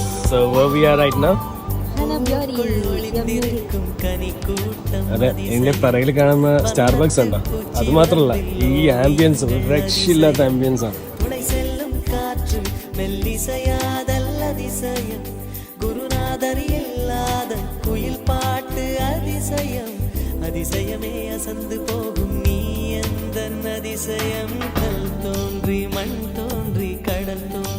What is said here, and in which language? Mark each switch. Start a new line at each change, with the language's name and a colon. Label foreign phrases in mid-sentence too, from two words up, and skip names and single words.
English: So where we are right now?
Malayalam: അതെ, എന്റെ പിറകിൽ കാണുന്ന സ്റ്റാർബക്സ് ഉണ്ടോ? അത് മാത്രമല്ല, ഈ ആംബിയൻസ് രക്ഷയില്ലാത്ത ആംബിയൻസ് ആണ്.
Tamil: அதிசயமே அசந்து போகும் நீ எந்த அதிசயம் கல் தோன்றி மண் தோன்றி கடல்